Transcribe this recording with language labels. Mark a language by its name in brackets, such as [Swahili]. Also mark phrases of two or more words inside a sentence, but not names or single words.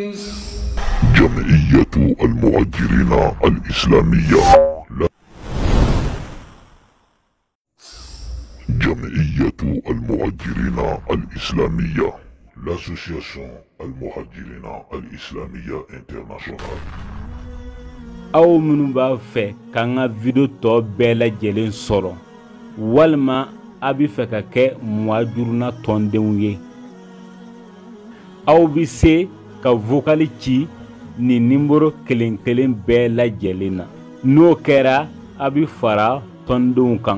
[Arabic] جمعية المهاجرين الإسلامية جمعية المهاجرين الإسلامية l'Association المهاجرين الإسلامية internationale [Bambara] aw minnu b'a fɛ k'an ka video tɔ bɛɛ lajɛlen sɔrɔ walima a bɛ fɛ ka kɛ muhajiruna tɔndenw ye aw bɛ se ka vocal ci ni numéro kelen kelen bɛɛ lajɛlen na n'o kɛra a bɛ fara tɔndenw kan